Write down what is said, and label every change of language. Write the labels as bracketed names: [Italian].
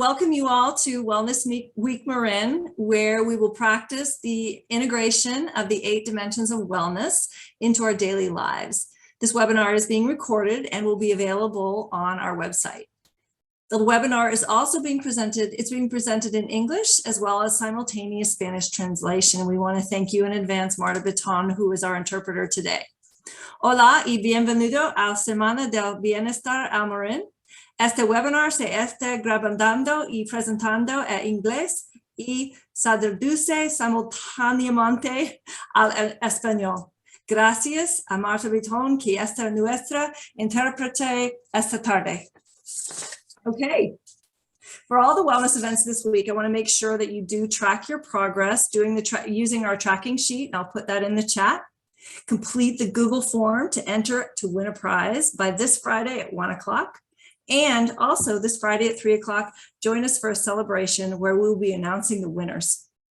[English] Welcome you all to Wellness Week Marin, where we will practice the integration of the 8 dimensions of wellness into our daily lives. This webinar is being recorded and will be available on our website. The webinar is also being presented in English as well as simultaneous Spanish translation. We want to thank you in advance, Marta Baton, who is our interpreter today. [Spanish] Hola y bienvenido a Semana del Bienestar al Marin. Este webinar se está grabando y presentando en inglés y se traduce simultáneamente al español. Gracias a Marta Bitton, que es nuestra intérprete esta tarde. [English] Okay. For all the wellness events this week, I want to make sure that you do track your progress using our tracking sheet. And I'll put that in the chat. Complete the Google form to enter to win a prize by this Friday at 1 o'clock. And also this Friday at 3 o'clock, join us for a celebration where we'll be announcing the winners.